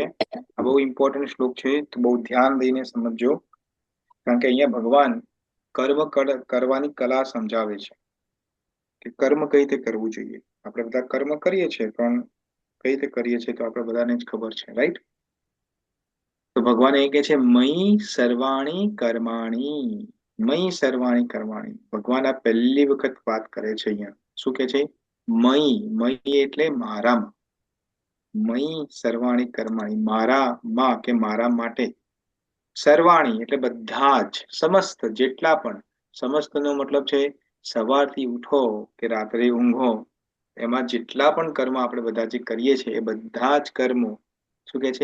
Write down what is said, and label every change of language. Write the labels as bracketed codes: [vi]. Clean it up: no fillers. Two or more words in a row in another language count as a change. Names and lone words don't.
[gu] આ બહુ ઇમ્પોર્ટન્ટ શ્લોક છે, તો બહુ ધ્યાન દઈને સમજજો, કારણ કે અહીંયા ભગવાન કર્મ કરવાની કલા સમજાવે છે. કે કર્મ કઈ રીતે કરવું જોઈએ. આપણે બધા કર્મ કરીએ છીએ, પણ કઈ રીતે કરીએ છીએ તો આપણે બધાને જ ખબર છે, રાઈટ? તો ભગવાન એ કહે છે [sa] મયી સર્વાણી કર્માણી, મયી સર્વાણી કર્માણી. [gu] ભગવાન આ પહેલી વખત વાત કરે છે અહીંયા. શું કે છે? મયી, મયી એટલે મારામાં. [sa] મયી સર્વાણી કર્માણી, [gu] મારામાં કે મારા માટે. સર્વાણી એટલે બધા જ, સમસ્ત, જેટલા પણ. સમસ્ત નો મતલબ છે સવારથી ઉઠો કે રાત્રે ઊંઘો, એમાં જેટલા પણ કર્મ આપણે બધા જે કરીએ છીએ એ બધા જ કર્મો શું કે છે?